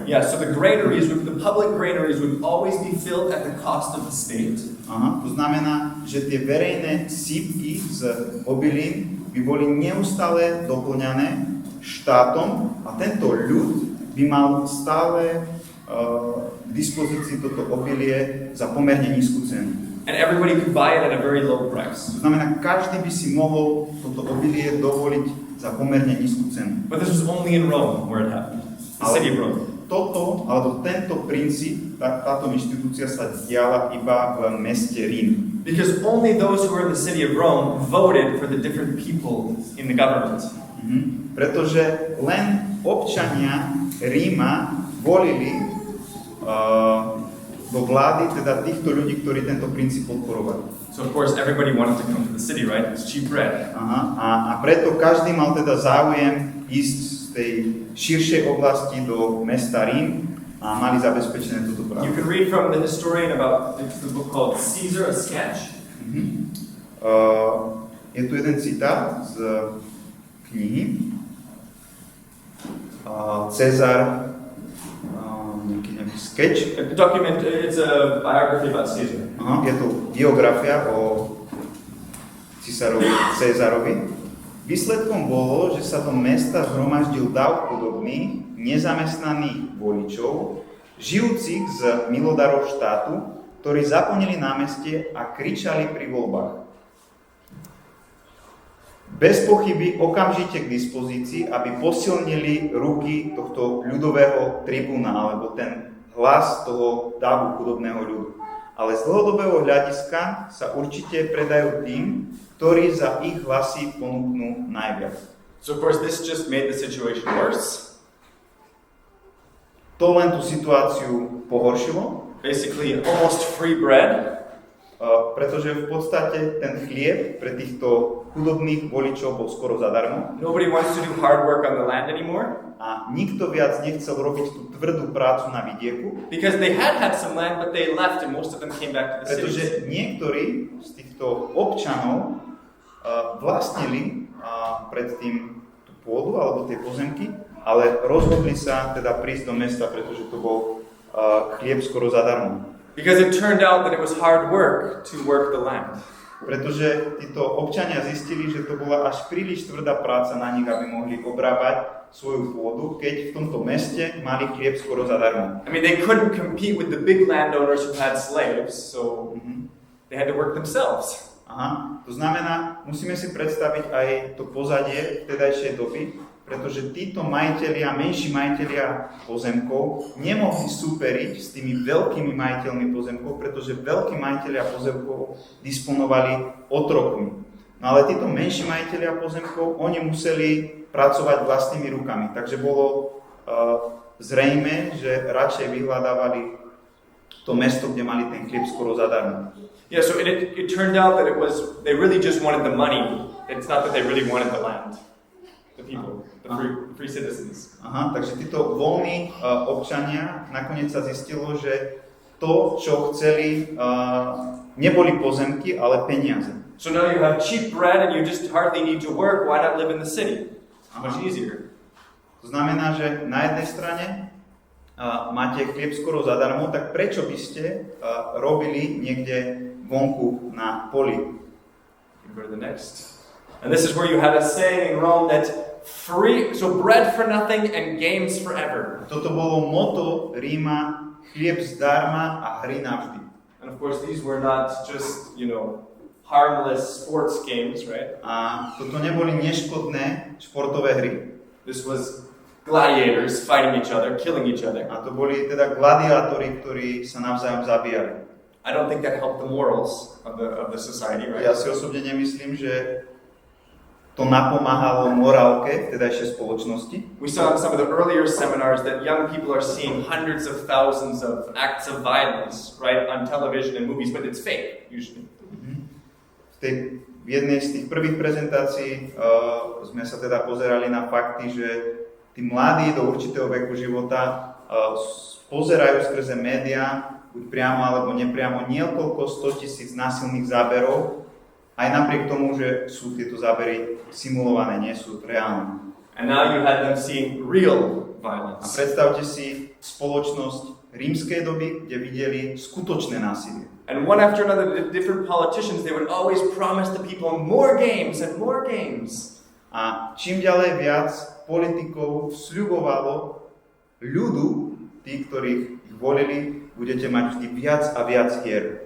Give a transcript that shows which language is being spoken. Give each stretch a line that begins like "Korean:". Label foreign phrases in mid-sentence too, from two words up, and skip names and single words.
English: Yeah, so the granaries, the public granaries would always be filled at the cost of the state.
Slovak: Aha, to znamená, že tie verejné sípky z obilín by boli neustále doplňané štátom a tento ľud by mal stále k dispozícii toto obilie za pomerne nízku cenu.
English: And everybody could buy it at a very low price.
Slovak: To znamená, každý by si mohol toto obilie dovoliť za pomerne nízku cenu.
English: But this was only in Rome where it happened. The city of Rome.
Slovak: Toto, alebo tento princíp, táto inštitúcia sa diala iba v meste Rím.
English: Because only those who were in the city of Rome voted for the different people in the government.
Slovak: Pretože len občania Ríma volili do vlády, teda týchto ľudí, ktorí tento princíp podporovali.
English: So of course everybody wanted to come to the city, right? It's cheap bread.
Slovak: A preto každý mal teda záujem ísť z tej širšej oblasti do mesta Rím a mali zabezpečené toto právo.
English: You can read from the historian about the book called Caesar, a sketch.
Slovak: Je tu jeden citát z knihy Cezar, nejaký sketch.
English: A document, it's a biography about Caesar.
Slovak: Je to biografia o cisárovi Cezarovi. Výsledkom bolo, že sa do mesta zhromaždil dav chudobných, nezamestnaných voličov, žijúcich z milodarov štátu, ktorí zaplnili námestie a kričali pri voľbách. Bez pochyby okamžite k dispozícii, aby posilnili ruky tohto ľudového tribúna, alebo ten hlas toho davu chudobného ľudu. Ale z dlhodobého hľadiska sa určite predajú tým, ktorí za ich hlasy ponúknú najviac.
English: So of course this just made the situation worse.
Slovak: To len tú situáciu pohoršilo.
English: Basically almost free bread.
Slovak: Pretože v podstate ten chlieb pre týchto chudobných voličov bol skoro zadarmo.
English: Nobody wants to do hard work on the land anymore.
Slovak: A nikto viac nechcel robiť tú tvrdú prácu na vidieku.
English: Because they had some land, but they left and most of them came back to the cities.
Slovak: Pretože niektorí z týchto občanov vlastnili predtým tú pôdu alebo tie pozemky, ale rozhodli sa teda prísť do mesta, pretože to bol chlieb skoro zadarmo.
English: Because it turned out that it was hard work to work the land.
Slovak: Pretože títo občania zistili, že to bola až príliš tvrdá práca na nich, aby mohli obrábať svoju pôdu, keď v tomto meste mali chlieb skoro zadarmo.
English: I mean, they couldn't compete with the big landowners who had slaves, so they had to work themselves.
Slovak: To znamená, musíme si predstaviť aj to pozadie vtedajšej doby, pretože títo majitelia, menší majitelia pozemkov nemohli súperiť s tými veľkými majiteľmi pozemkov, pretože veľkí majitelia pozemkov disponovali otrokmi. No ale títo menší majitelia pozemkov, oni museli pracovať vlastnými rukami, takže bolo zrejme, že radšej vyhľadávali to mesto, kde mali ten chlieb skoro zadarmo.
English: Yeah, so it turned out that they really just wanted the money. It's not that they really wanted the land. The people, the free citizens.
Slovak: Takže títo voľní občania, nakoniec sa zistilo, že to, čo chceli, neboli pozemky, ale peniaze.
English: So now you have cheap bread and you just hardly need to work. Why not live in the city? It's much easier.
Slovak: To znamená, že na jednej strane máte chlieb skoro zadarmo, tak prečo by ste robili niekde vonku na poli?
English: You go to the next. And this is where you had a saying in Rome that bread for nothing and games forever.
Slovak: Toto bolo motto Ríma, chlieb zdarma a hry navždy.
English: And of course these were not just, harmless sports games, right?
Slovak: A toto neboli neškodné športové hry.
English: This was gladiators fighting each other, killing each other.
Slovak: A to boli teda gladiátori, ktorí sa navzájom zabíjali.
English: I don't think that helped the morals of the society, right?
Slovak: Ja si osobne nemyslím, že to napomáhalo morálke vtedajšej spoločnosti.
English: We saw in some of the earlier seminars that young people are seeing hundreds of thousands of acts of violence, right, on television and movies, but it's fake, usually.
Slovak: V tej v jednej z tých prvých prezentácií sme sa teda pozerali na fakty, že tí mladí do určitého veku života pozerajú skrze médiá, buď priamo alebo nepriamo, niekoľko 100 000 násilných záberov, aj napriek tomu, že sú tieto zábery simulované, nie sú reálne.
English: And now you had them seeing real
Slovak: A
English: violence.
Slovak: predstavte si spoločnosť rímskej doby, kde videli skutočné násilie.
English: And one after another, the different politicians, they would always promise the people more games and more games.
Slovak: A čím ďalej viac politikov sľubovalo ľudu, tí, ktorých ich volili, budete mať vždy viac a viac hier.